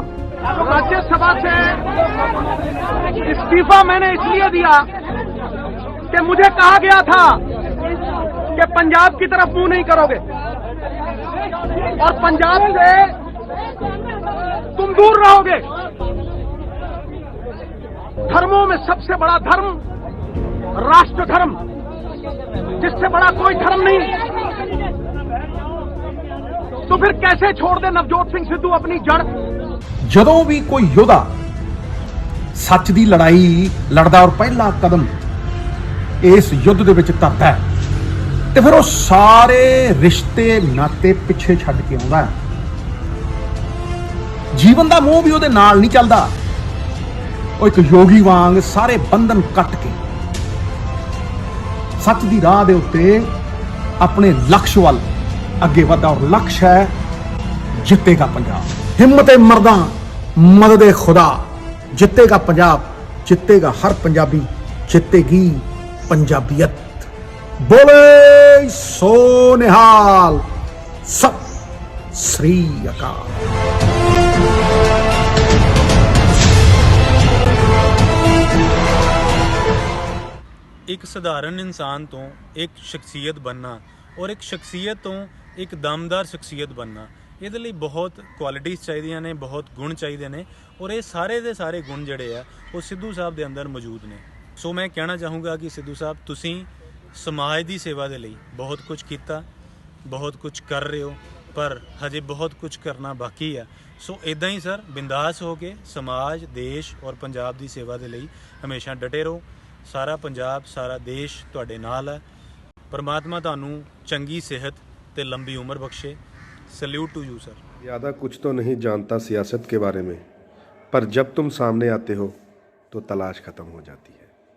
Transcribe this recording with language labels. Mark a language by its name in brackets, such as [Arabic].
[Hindi] राज्यसभा से इस्तीफा मैंने इसलिए दिया कि मुझे कहा गया था कि पंजाब की तरफ मुंह नहीं करोगे और पंजाब से तुम दूर रहोगे। धर्मों में सबसे बड़ा धर्म राष्ट्र धर्म, जिससे बड़ा कोई धर्म नहीं। तो फिर कैसे छोड़ दे नवजोत सिंह सिद्धू अपनी जड़। [Punjabi] ਜਦੋਂ ਵੀ ਕੋਈ ਯੋਧਾ ਸੱਚ ਦੀ ਲੜਾਈ ਲੜਦਾ ਔਰ ਪਹਿਲਾ ਕਦਮ ਇਸ ਯੁੱਧ ਦੇ ਵਿੱਚ ਧਰਦਾ ਹੈ ਤੇ ਫਿਰ ਉਹ ਸਾਰੇ ਰਿਸ਼ਤੇ ਨਾਤੇ ਪਿੱਛੇ ਛੱਡ ਕੇ ਆਉਂਦਾ ਹੈ। ਜੀਵਨ ਦਾ ਮੋਹ ਵੀ ਉਹਦੇ ਨਾਲ ਨਹੀਂ ਚੱਲਦਾ। ਉਹ ਇੱਕ ਯੋਗੀ ਵਾਂਗ ਸਾਰੇ ਬੰਧਨ ਕੱਟ ਕੇ ਸੱਚ ਦੀ ਰਾਹ ਦੇ ਉੱਤੇ ਆਪਣੇ ਲਕਸ਼ ਵੱਲ ਅੱਗੇ ਵਧਦਾ ਔਰ ਲਕਸ਼ ਹੈ ਜਿੱਤੇਗਾ ਪੰਜਾਬ। [Hindi] हिम्मत मर्दा मदद खुदा, जितेगा पंजाब, जितेगा हर पंजाबी, जितेगी पंजाबियत। बोले सो निहाल, सत श्री अकाल। [Punjabi] ਇੱਕ ਸਧਾਰਨ ਇਨਸਾਨ ਤੋਂ ਇੱਕ ਸ਼ਖਸੀਅਤ ਬਣਨਾ ਔਰ ਇੱਕ ਸ਼ਖਸੀਅਤ ਤੋਂ ਇੱਕ ਦਮਦਾਰ ਸ਼ਖਸੀਅਤ ਬਣਨਾ, ਇਹਦੇ ਲਈ ਬਹੁਤ ਕੁਆਲਿਟੀਜ਼ ਚਾਹੀਦੀਆਂ ਨੇ, ਬਹੁਤ ਗੁਣ ਚਾਹੀਦੇ ਨੇ ਔਰ ਇਹ ਸਾਰੇ ਦੇ ਸਾਰੇ ਗੁਣ ਜਿਹੜੇ ਆ ਉਹ ਸਿੱਧੂ ਸਾਹਿਬ ਦੇ ਅੰਦਰ ਮੌਜੂਦ ਨੇ। ਸੋ ਮੈਂ ਕਹਿਣਾ ਚਾਹੂੰਗਾ ਕਿ ਸਿੱਧੂ ਸਾਹਿਬ ਤੁਸੀਂ ਸਮਾਜ ਦੀ ਸੇਵਾ ਦੇ ਲਈ ਬਹੁਤ ਕੁਝ ਕੀਤਾ, ਬਹੁਤ ਕੁਝ ਕਰ ਰਹੇ ਹੋ, ਪਰ ਹਜੇ ਬਹੁਤ ਕੁਝ ਕਰਨਾ ਬਾਕੀ ਆ। ਸੋ ਇਦਾਂ ਹੀ ਸਰ ਬਿੰਦਾਸ ਹੋ ਕੇ ਸਮਾਜ, ਦੇਸ਼ ਔਰ ਪੰਜਾਬ ਦੀ ਸੇਵਾ ਦੇ ਲਈ ਹਮੇਸ਼ਾ ਡਟੇ ਰਹੋ। ਸਾਰਾ ਪੰਜਾਬ, ਸਾਰਾ ਦੇਸ਼ ਤੁਹਾਡੇ ਨਾਲ ਹੈ। परमात्मा ਤੁਹਾਨੂੰ ਚੰਗੀ सेहत ਤੇ लंबी उम्र बख्शे। [English] Salute to you sir. [Hindi] ज़्यादा कुछ तो नहीं जानता सियासत के बारे में, पर जब तुम सामने आते हो तो तलाश खत्म हो जाती है।